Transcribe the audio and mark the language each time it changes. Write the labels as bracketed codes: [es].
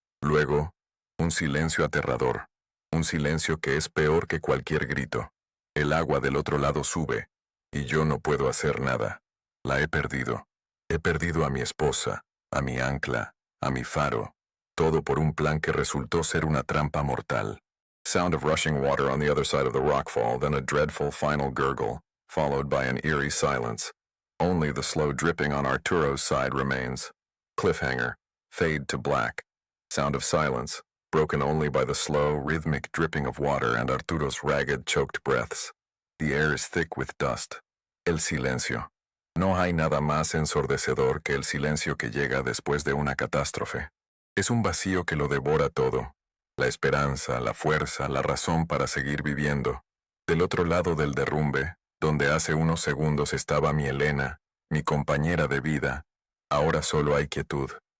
[es] Luego, un silencio aterrador. Un silencio que es peor que cualquier grito. El agua del otro lado sube, y yo no puedo hacer nada. La he perdido. He perdido a mi esposa, a mi ancla, a mi faro. Todo por un plan que resultó ser una trampa mortal. [en] Sound of rushing water on the other side of the rockfall, then a dreadful final gurgle, followed by an eerie silence. Only the slow dripping on Arturo's side remains. Cliffhanger. Fade to black. Sound of silence, broken only by the slow, rhythmic dripping of water and Arturo's ragged, choked breaths. The air is thick with dust. [es] El silencio. No hay nada más ensordecedor que el silencio que llega después de una catástrofe. Es un vacío que lo devora todo. La esperanza, la fuerza, la razón para seguir viviendo. Del otro lado del derrumbe, donde hace unos segundos estaba mi Elena, mi compañera de vida, ahora solo hay quietud.